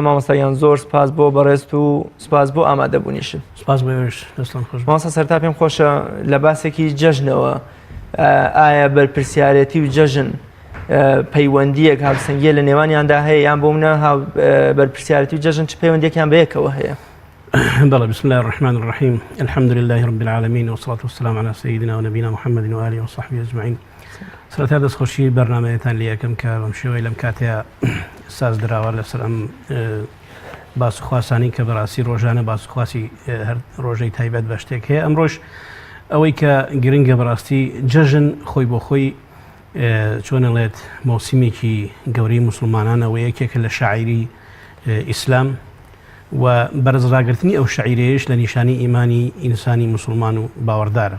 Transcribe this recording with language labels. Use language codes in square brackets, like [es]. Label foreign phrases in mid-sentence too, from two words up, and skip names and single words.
[ckb] مامۆستایان زۆر سپاس بۆ بەڕێست و سپاس بۆ ئامادەبوونیشت. سپاس بۆش دەستان خۆش. مامۆستا سەرتا پێم خۆشە لە باسێکی جەژنەوە ئایا بەرپرسیارەتی و جەژن پەیوەندیەک هاوسەنگیە لە نێوانیاندا هەیە یان بۆ منە بەرپرسیارەتی و جەژن چ پەیوەندیەکیان بەیەکەوە هەیە؟ [ar] بلى بسم الله الرحمن الرحيم الحمد لله رب العالمين والصلاة والسلام على سيدنا ونبينا محمد وآله وصحبه أجمعين. [ckb] سرەتا دەستخۆشی بەرنامەیەتان لێیەکەم کە بەم شێوەی لەم کاتەیە ساز دراوە لەسەر ئەم باسوخواسانی کە بەڕاستی ڕۆژانە باسوخواسی هەر ڕۆژەی تایبەت بە شتێک هەیە. ئەمڕۆژ ئەوەی کە گرنگە بەڕاستی جەژن خۆی بۆ خۆی چۆنەڵێت مۆسیمێکی گەورەی موسڵمانانە و یەکێکە لە شاعیری ئیسلام و بەرزڕاگرتنی ئەو شعیرەیەش لە نیشانی ئیمانی ئینسانی موسڵمان و باوەڕدارە.